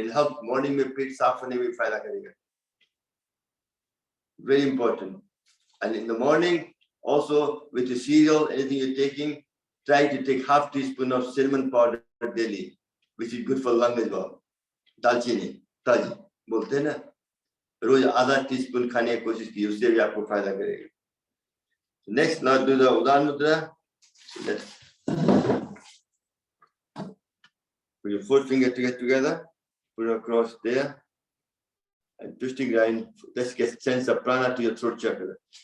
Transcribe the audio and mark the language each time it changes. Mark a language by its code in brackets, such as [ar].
[en] It helps morning [hi] mein pet saaf hone mein fayda karega. [en] Very important. And in the morning, also with the cereal, anything you're taking, try to take half teaspoon of cinnamon powder daily, which is good for lung as well. [hi] Dalchini, taji, bolte hain na. रोज आधा teaspoon खाने की कोशिश की उससे भी आपको फायदा करेगा. [en] Next, now do the Udan Mudra. Let's put your four fingers together, put it across there, and twisting line. Let's get sense of prana to your throat chakra.